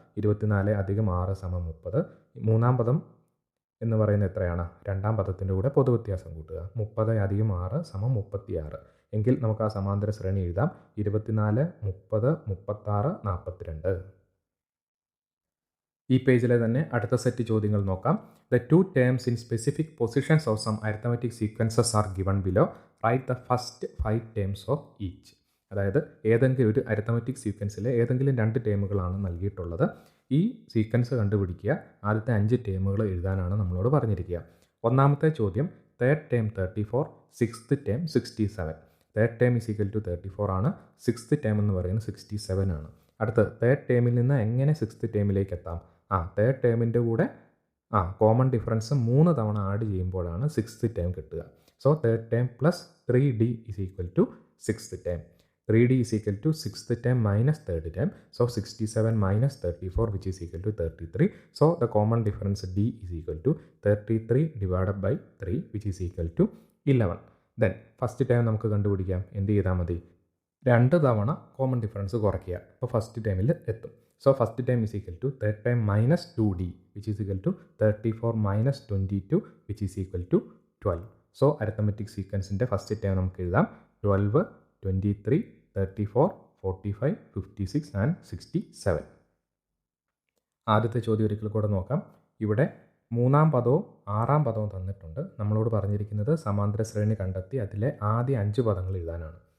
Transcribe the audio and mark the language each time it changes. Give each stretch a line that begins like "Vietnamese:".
Malayalam: 24 അധികം 6 സമം 30. മൂന്നാം പദം എന്ന് പറയുന്നത് എത്രയാണ്? രണ്ടാം പദത്തിൻ്റെ കൂടെ പൊതുവ്യത്യാസം കൂട്ടുക. 30 അധികം 6 സമം 36. എങ്കിൽ നമുക്ക് ആ സമാന്തര ശ്രേണി എഴുതാം. 24, 30, 36, 42. ഈ പേജിലെ തന്നെ അടുത്ത സെറ്റ് ചോദ്യങ്ങൾ നോക്കാം.
English: The two terms in specific positions of some arithmetic sequences are given below. Write the first 5 terms of each.
Malayalam: അതായത് ഏതെങ്കിലും ഒരു അരിത്തമെറ്റിക് സീക്വൻസിലെ ഏതെങ്കിലും 2 ടേമുകളാണ് നൽകിയിട്ടുള്ളത്. ഈ സീക്വൻസ് കണ്ടുപിടിക്കുക. ആദ്യത്തെ 5 ടേമുകൾ എഴുതാനാണ് നമ്മളോട് പറഞ്ഞിരിക്കുക. ഒന്നാമത്തെ ചോദ്യം third term 34, sixth term 67. Third term
English: is equal to
Malayalam: 34 ആണ്. സിക്സ്ത് ടേം എന്ന് പറയുന്നത് 67 ആണ്. അടുത്ത് തേർഡ് ടേമിൽ നിന്ന് എങ്ങനെ സിക്സ്ത് ടേമിലേക്ക് എത്താം? തേർഡ് ടേമിൻ്റെ കൂടെ കോമൺ ഡിഫറൻസ് 3 തവണ ആഡ് ചെയ്യുമ്പോഴാണ് സിക്സ്ത് ടേം കിട്ടുക.
English: So third term plus 3D is equal to sixth term. 3D is equal to sixth term minus third term. So 67 minus 34 which is equal to 33. So the common difference D is equal to 33 divided by 3 which is equal to 11. Then first term
Malayalam: നമുക്ക് കണ്ടുപിടിക്കാം. എന്ത് ചെയ്താൽ മതി? 2 തവണ common difference കുറയ്ക്കുക. അപ്പോൾ first ടൈമിൽ എത്തും.
English: So first term is equal to third term minus 2D which is equal to 34 minus 22 which is equal to 12. So arithmetic sequence
Malayalam: ന്റെ ഫസ്റ്റ് ടൈം നമുക്ക് എഴുതാം 12, 23, 34, 45, 56 ആൻഡ് 67. ആദ്യത്തെ ചോദ്യം ഒരിക്കൽ കൂടെ നോക്കാം. ഇവിടെ മൂന്നാം പദവും ആറാം പദവും തന്നിട്ടുണ്ട്. നമ്മളോട് പറഞ്ഞിരിക്കുന്നത് സമാന്തര ശ്രേണി കണ്ടെത്തി അതിലെ ആദ്യ 5 പദങ്ങൾ എഴുതാനാണ്.